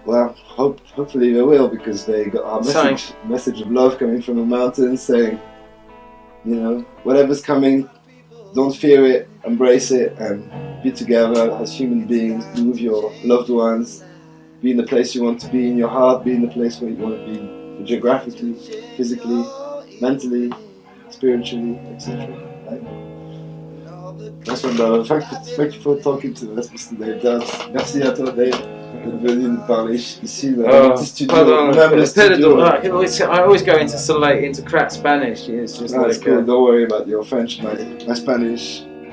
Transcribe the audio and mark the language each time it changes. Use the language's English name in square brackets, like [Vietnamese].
[English] Well, hopefully they will, because they got our message of love coming from the mountains, saying, you know, whatever's coming, don't fear it, embrace it, and be together as human beings. Be with your loved ones. Be in the place you want to be in your heart. Be in the place where you want to be, geographically, physically, mentally, spiritually, etc. Right? That's one, brother. Thank you for talking to us, Mr. Dave Dubs. [French] Merci à toi, Dave, d'être venu nous parler ici dans le petit studio. [English] I always go into crap Spanish. It's just that's cool. Don't worry about your French, my Spanish.